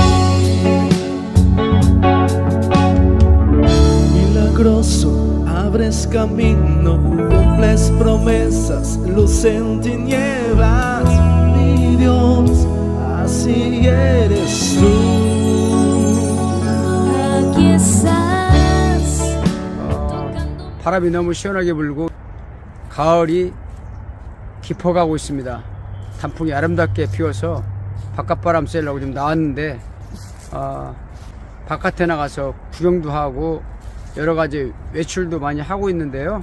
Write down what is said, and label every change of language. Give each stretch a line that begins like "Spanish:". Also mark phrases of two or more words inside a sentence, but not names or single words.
Spanish: Milagroso, abres camino, cumples promesas, luz en tinieblas. Mi Dios, así eres tú. Aquí estás, tocando.
Korean: 바람이 너무 시원하게 불고 가을이 깊어가고 있습니다. 단풍이 아름답게 피어서 바깥바람 쐬려고 좀 나왔는데 바깥에 나가서 구경도 하고 여러 가지 외출도 많이 하고 있는데요.